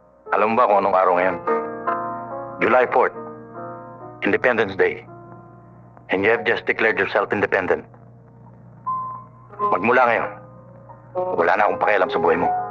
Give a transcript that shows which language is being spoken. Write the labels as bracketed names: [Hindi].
[Filipino] Alam mo ba kung anong araw ngayon? [English] July 4th, Independence Day. And you have just declared yourself independent. [Filipino] Magmula ngayon, wala na akong pakialam sa buhay mo.